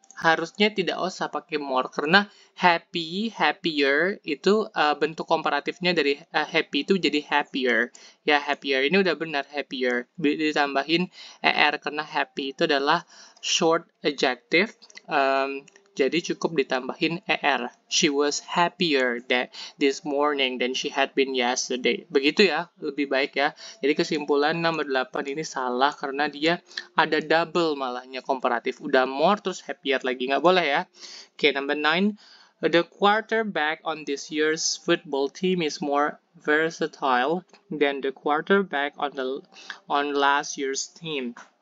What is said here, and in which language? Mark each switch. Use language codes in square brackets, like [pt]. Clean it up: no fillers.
[id] Harusnya tidak usah pakai more karena happier itu bentuk komparatifnya dari happy itu jadi happier. Ya, happier. Ini udah benar happier. Ditambahin er karena happy itu adalah short adjective. Jadi cukup ditambahin er. [en] She was happier this morning than she had been yesterday. [id] Begitu ya, lebih baik ya. Jadi kesimpulan nomor 8 ini salah karena dia ada double malahnya komparatif. Udah more terus happier lagi. Nggak boleh ya. Oke, number 9. [en] The quarterback on this year's football team is more versatile than the quarterback on last year's team.